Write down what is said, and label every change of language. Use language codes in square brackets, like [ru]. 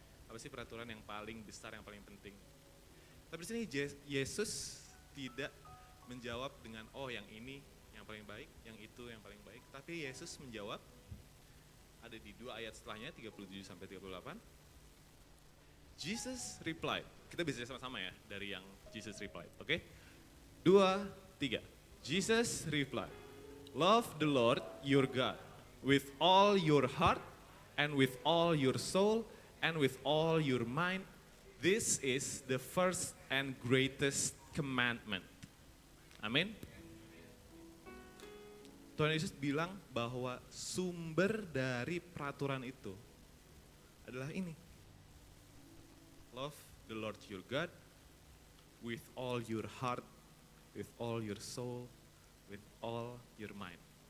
[id] Apa sih peraturan yang paling besar, yang paling penting? Tapi di sini Yesus tidak menjawab dengan oh yang ini yang paling baik, yang itu yang paling baik. Tapi Yesus menjawab, ada di 2 ayat setelahnya, 37 sampai 38. [en] Jesus replied. [id] Kita bisa sama-sama ya dari yang Jesus replied, oke? 2, 3. [en] Jesus replied, love the Lord your God with all your heart and with all your soul and with all your mind. This is the first and greatest commandment. [id] Amin. Tuhan Yesus bilang bahwa sumber dari peraturan itu adalah ini. [en] Love the Lord your God with all your heart, with all your soul, with all your mind.